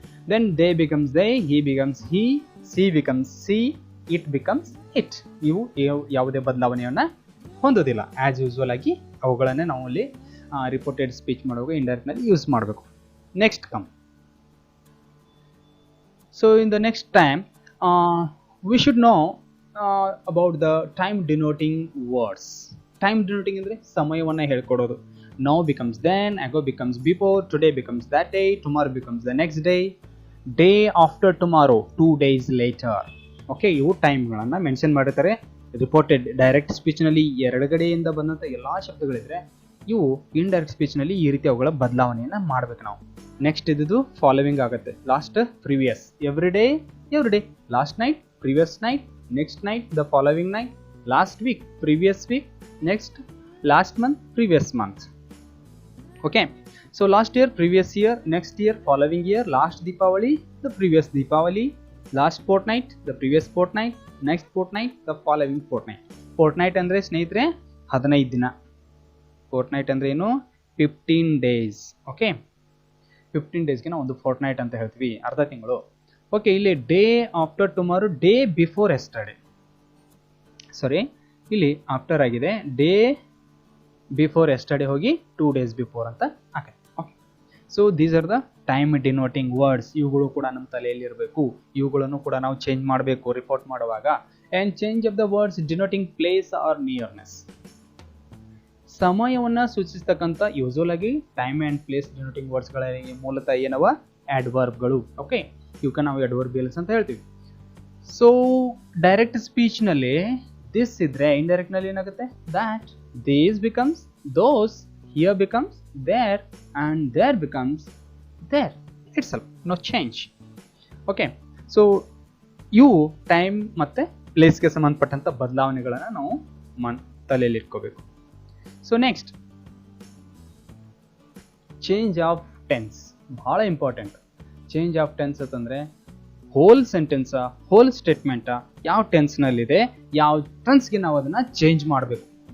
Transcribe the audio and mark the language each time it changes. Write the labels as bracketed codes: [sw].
[en] Then they becomes they, he becomes he, she becomes she, it becomes it. [kn] ಇವು ಯಾವುದೇ ಬದಲಾವಣೆಯನ್ನು ಹೊಂದೋದಿಲ್ಲ. As usual ಆಗಿ ಅವುಗಳನ್ನೇ ನಾವು ಅಲ್ಲಿ ರಿಪೋರ್ಟೆಡ್ ಸ್ಪೀಚ್ ಮಾಡುವಾಗ ಇಂಡೈರೆಕ್ಟ್ನಲ್ಲಿ ಯೂಸ್ ಮಾಡಬೇಕು. Next come. [en] So in the next time we should know about the time denoting words. [kn] Time ಡಿನೋಟಿಂಗ್ ಅಂದರೆ ಸಮಯವನ್ನು ಹೇಳ್ಕೊಡೋದು. [en] Now becomes then, ago becomes before, today becomes that day, tomorrow becomes the next day, day after tomorrow, 2 days later. [kn] Okay, ಇವು ಟೈಮ್ಗಳನ್ನು mention ಮಾಡಿರ್ತಾರೆ. Reported direct ಸ್ಪೀಚ್ನಲ್ಲಿ ಎರಡುಗಡೆಯಿಂದ ಬಂದಂಥ ಎಲ್ಲ ಶಬ್ದಗಳಿದ್ರೆ ಇವು indirect ಸ್ಪೀಚ್ನಲ್ಲಿ ಈ ರೀತಿ ಅವುಗಳ ಬದಲಾವಣೆಯನ್ನು ಮಾಡಬೇಕು ನಾವು. [en] Next ಇದ್ದು following ಆಗುತ್ತೆ. Last previous, every day, last night, previous night, next night, the following night, last week, previous week, next last month, previous month. Okay, so last year, previous year, next year, following year, last Deepavali, the previous Deepavali, last fortnight, the previous fortnight, next fortnight, the following fortnight. [kn] Fortnight ಅಂದ್ರೆ ಸ್ನೇಹಿತರೆ 15 ದಿನ. Fortnight ಅಂದ್ರೆ ಏನು? [en] 15 days. Okay, [kn] ಡೇಸ್ಗೆ ನಾವು ಒಂದು fort night ಅಂತ ಹೇಳ್ತೀವಿ, ಅರ್ಧ ತಿಂಗಳು. ಓಕೆ, ಇಲ್ಲಿ day after tomorrow, day before yesterday, ಸಾರಿ ಇಲ್ಲಿ ಆಫ್ಟರ್ ಆಗಿದೆ, ಡೇ ಬಿಫೋರ್ ಎಸ್ಟರ್ಡೇ ಹೋಗಿ 2 days ಬಿಫೋರ್ ಅಂತ ಆಗುತ್ತೆ. Okay, [en] So these are the time denoting words. [kn] ಇವುಗಳು ಕೂಡ ನಮ್ಮ ತಲೆಯಲ್ಲಿ ಇರಬೇಕು, ಇವುಗಳನ್ನು ಕೂಡ ನಾವು ಚೇಂಜ್ ಮಾಡಬೇಕು ರಿಪೋರ್ಟ್ ಮಾಡುವಾಗ. [en] And change of the words denoting place or nearness. [kn] ಸಮಯವನ್ನು ಸೂಚಿಸ್ತಕ್ಕಂಥ ಯೂಶುವಲ್ ಆಗಿ ಟೈಮ್ ಆ್ಯಂಡ್ ಪ್ಲೇಸ್ ಡಿನೋಟಿಂಗ್ ವರ್ಡ್ಸ್ಗಳಲ್ಲಿ ಮೂಲತಃ ಏನವ ಆಡ್ವರ್ಬ್ಗಳು. ಓಕೆ, ಇವಕ್ಕೆ ನಾವು ಆಡ್ವರ್ಬಿಯಲ್ಸ್ ಅಂತ ಹೇಳ್ತೀವಿ. ಸೊ ಡೈರೆಕ್ಟ್ ಸ್ಪೀಚ್ನಲ್ಲಿ ದಿಸ್ ಇದ್ರೆ, ಇಂಡೈರೆಕ್ಟ್ ನಲ್ಲಿ ಏನಾಗುತ್ತೆ, that, [en] these becomes those, here becomes there, and there becomes there itself, no change. [kn] Okay, so ಇವು ಟೈಮ್ ಮತ್ತೆ ಪ್ಲೇಸ್ಗೆ ಸಂಬಂಧಪಟ್ಟಂತ ಬದಲಾವಣೆಗಳನ್ನು ನಾವು ತಲೆಯಲ್ಲಿ ಇಟ್ಕೋಬೇಕು. So next, change of tense ಬಹಳ ಇಂಪಾರ್ಟೆಂಟ್. ಚೇಂಜ್ ಆಫ್ ಟೆನ್ಸ್ ಅಂತಂದ್ರೆ ಹೋಲ್ ಸೆಂಟೆನ್ಸಾ, ಹೋಲ್ ಸ್ಟೇಟ್ಮೆಂಟಾ, ಯಾವ ಟೆನ್ಸ್ನಲ್ಲಿದೆ, ಯಾವ ಟೆನ್ಸ್ಗೆ ನಾವು ಅದನ್ನು ಚೇಂಜ್ ಮಾಡಬೇಕು.